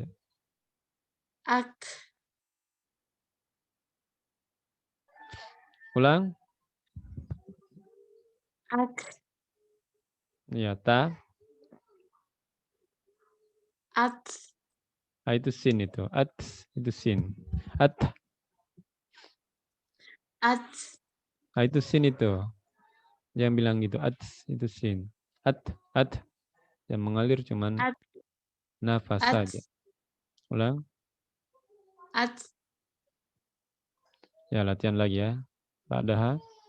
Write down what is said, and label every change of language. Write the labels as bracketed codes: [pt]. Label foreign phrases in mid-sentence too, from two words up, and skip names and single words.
[id] Ak. Ulang. Ak. Ya, ta. At. Itu sin itu. At itu sin. At. At. Itu sin itu. Yang bilang gitu. At itu sin. At. Yang mengalir cuman At. nafas At. saja. Ulang. At. Ya, latihan lagi ya. Ba'daha.